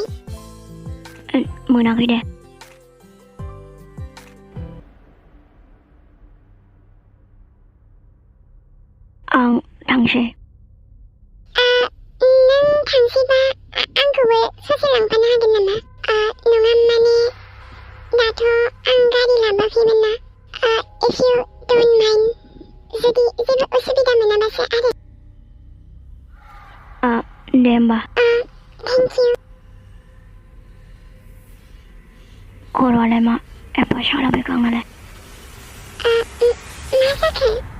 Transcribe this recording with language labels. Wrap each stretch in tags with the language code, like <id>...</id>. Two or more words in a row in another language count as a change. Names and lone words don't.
<brx>मोनाखै दे। आं थांसै। नों थांसैबा आंखौबो ससे लांफानो हागोन नामा? नङा माने दाथ' आं गारि लाबोआखैमोन ना।</brx> <en>if you don't mind,</en> <brx>जुदि जेबो उसुबिदा मोनाबासो आरो। दे होमबा।</brx> <en>thank you.</en> <brx>खर'आलाय मा एफा साला बेखांनालाय? मा जाखो?</brx>